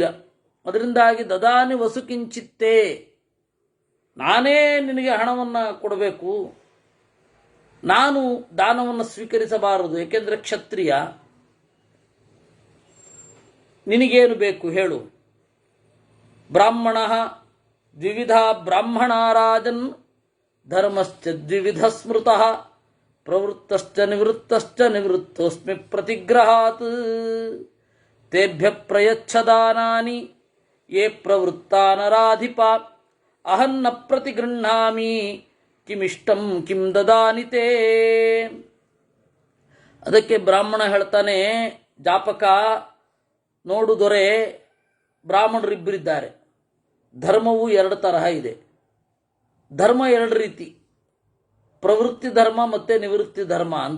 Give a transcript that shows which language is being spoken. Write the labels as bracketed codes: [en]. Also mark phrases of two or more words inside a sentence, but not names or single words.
[kn] ಅದರಿಂದಾಗಿ [sa] ದದಾನಿ ವಸು ಕಿಂಚಿತ್ತೇ, [kn] ನಾನೇ ನಿನಗೆ ಹಣವನ್ನು ಕೊಡಬೇಕು, ನಾನು ದಾನವನ್ನು ಸ್ವೀಕರಿಸಬಾರದು, ಏಕೆಂದರೆ ಕ್ಷತ್ರಿಯ. ನಿನಗೇನು ಬೇಕು ಹೇಳು. [sa] ಬ್ರಾಹ್ಮಣ ದ್ವಿವಿಧ ಬ್ರಾಹ್ಮಣಾರಾಜನ್ ಧರ್ಮಶ್ಚ ದ್ವಿವಿಧ ಸ್ಮೃತಃ ಪ್ರವೃತ್ತಶ್ಚ ನಿವೃತ್ತಶ್ಚ ನಿವೃತ್ತೋಸ್ಮಿ ಪ್ರತಿಗ್ರಹಾತ್ ತೇಭ್ಯ ಪ್ರಯಚ್ಛದಾನಾನಿ ಯೇ ಪ್ರವೃತ್ತಾ ನರಾಧಿಪ ಅಹನ್ನ ಪ್ರತಿಗೃಹ್ಣಾಮಿ ಕಿಮಿಷ್ಟಂ ಕಿಂ ದದಾನಿ ತೇ. [kn] ಅದಕ್ಕೆ ಬ್ರಾಹ್ಮಣ ಹೇಳ್ತಾನೆ, ಜಾಪಕ ನೋಡು ದೊರೆ, ಬ್ರಾಹ್ಮಣರಿಬ್ಬರಿದ್ದಾರೆ. ಧರ್ಮವು ಎರಡು ತರಹ ಇದೆ. ಧರ್ಮ ಎರಡು ರೀತಿ, ಪ್ರವೃತ್ತಿ ಧರ್ಮ ಮತ್ತು ನಿವೃತ್ತಿ ಧರ್ಮ ಅಂತ.